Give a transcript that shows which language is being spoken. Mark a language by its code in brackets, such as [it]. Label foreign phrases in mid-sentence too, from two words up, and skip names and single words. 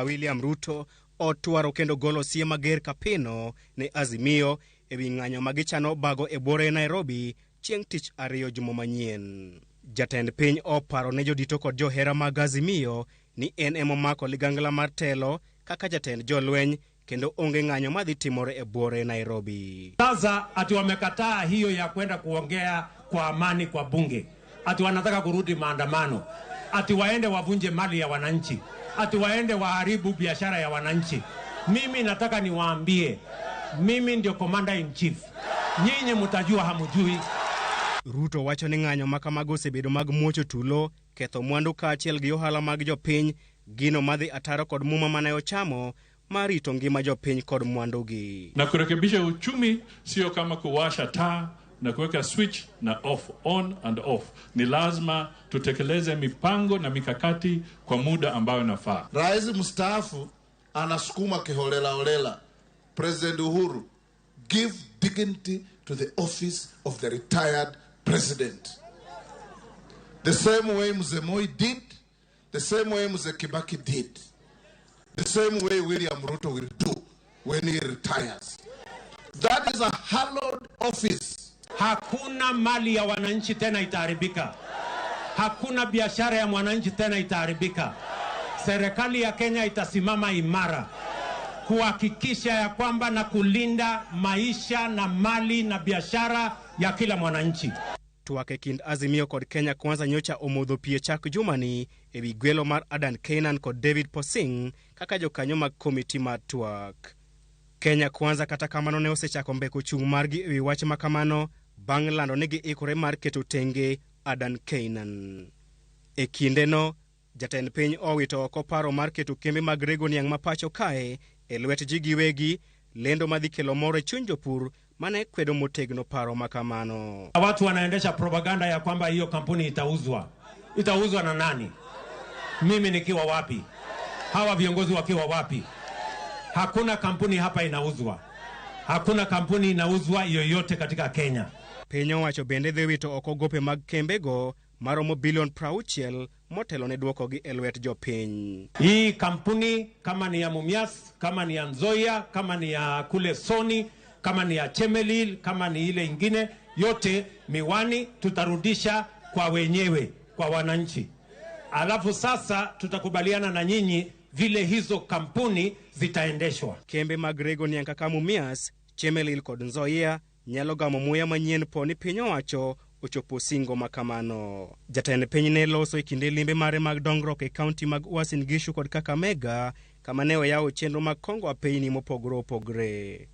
[luo] William Ruto otwaro kendo golo siem mager kapino ne Azimio ewi ng'anyo magichano bago e bore Nairobi chieng' tich ariyo juma manyien. Jatend piny oparo ne jodito kod johera mag Azimio ni en emomako ligangla mar telo kaka jatend jolweny kendo onge ng'anyo madhi timore e bore Nairobi. [sw] Sasa ati wamekataa hiyo ya kwenda kuongea kwa amani kwa bunge. Ati wanataka kurudi maandamano, ati waende wavunje mali ya wananchi, ati waende waharibu biashara ya wananchi. Mimi nataka niwaambie, mimi ndio [en] commander in chief. [sw] Nyinyi mtajua hamujui. [luo] Ruto wacho ni ng'anyo makamago osebedo mag muocho tulo, ketho mwandu kaachiel gi ohala mag jopiny, gino madhi ataro kod muma mane ochamo marito ngima jopiny kod mwandugi. [sw] Na kurekebisha uchumi sio kama kuwasha taa na kuweka switch na off, [en] on and off. [sw] Ni lazima tutekeleze mipango na mikakati kwa muda ambao nafaa. Rais mstaafu anasukuma kiholela holela. [en] President Uhuru, give dignity to the office of the retired president. The same way Mzee Moi did, the same way Mzee Kibaki did, the same way William Ruto will do when he retires. That is a hallowed office. [sw] Hakuna mali ya wananchi tena itaharibika. Hakuna biashara ya mwananchi tena itaharibika. Serikali ya Kenya itasimama imara kuhakikisha ya kwamba na kulinda maisha na mali na biashara ya kila mwananchi. [luo] Twak e kind Azimio kod Kenya Kwanza nyocha omodho pie chak jumani ewi gwelo mar Adan Keynan kod David Posing kaka jokanyo mag komiti mar twak. Kenya Kwanza kata kamano ne osechako mbeko chung' margi ewi wach makamano bang' lando ni giikore mar keto tenge Adan Keynan. E kindeno, jatend piny owito oko paro mar keto kembe mag rego niang' mapacho kae e lwet ji giwegi, lendo madhi kelo mor e chuny jopur mane kwedo motegno paro makamano. [sw] Watu wanaendesha propaganda ya kwamba hiyo kampuni itauzwa. Itauzwa na nani? Mimi nikiwa wapi? Hawa viongozi wakiwa wapi? Hakuna kampuni hapa inauzwa. Hakuna kampuni inauzwa yoyote katika Kenya. [luo] Piny owacho bende dhi wito oko gope mag kembego maromo bilion 60 motelo ne duoko gi e lwet jopiny. [sw] Hii kampuni kama ni ya Mumias, kama ni ya Nzoia, kama ni ya kule Soni, kama ni ya Chemelil, kama ni ile ingine, yote miwani tutarudisha kwa wenyewe, kwa wananchi. Alafu sasa tutakubaliana na nyinyi vile hizo kampuni zitaendeshwa. [luo] Kembe mag rego niang' kaka Mumias, Chemelil kod Nzoia nyalo gamo muya manyien poni piny owacho ochopo singo makamano. Jatend piny ne loso e kinde limbe mare mag dongruok e kaunti mag Uasin Gishu kod Kakamega kama ne oyawo chenro mag kongo apeyni mopogore opogore.